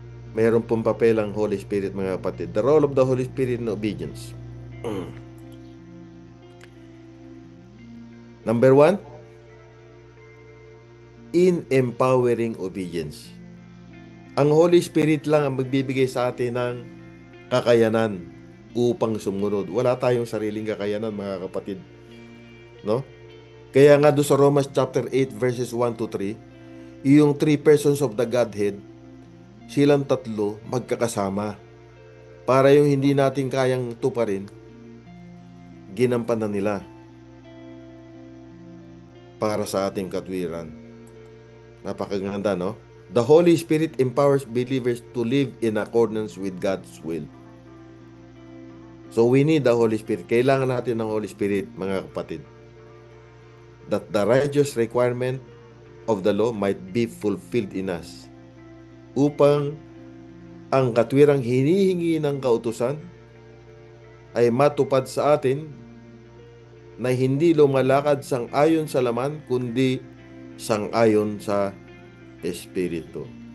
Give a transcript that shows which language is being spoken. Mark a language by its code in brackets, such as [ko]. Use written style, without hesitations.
[tl] Mayroon pong papel ang Holy Spirit, mga kapatid. [en] The role of the Holy Spirit in obedience. Number 1, in empowering obedience. [tl] Ang Holy Spirit lang ang magbibigay sa atin ng kakayanan upang sumunod. Wala tayong sariling kakayanan, mga kapatid. No? Kaya nga doon sa Romans chapter 8 verses 1 to 3, yung 3 persons of the Godhead, silang tatlo magkakasama. Para yung hindi natin kayang tuparin, ginampanan nila para sa ating katwiran. Napakaganda, no? [en] The Holy Spirit empowers believers to live in accordance with God's will. So we need the Holy Spirit. [tl] Kailangan natin ng Holy Spirit, mga kapatid. [en] That the righteous requirement of the law might be fulfilled in us. [tl] Upang ang katwirang hinihingi ng kautusan ay matupad sa atin na hindi lumalakad sang-ayon sa laman, kundi sang-ayon sa Espiritu.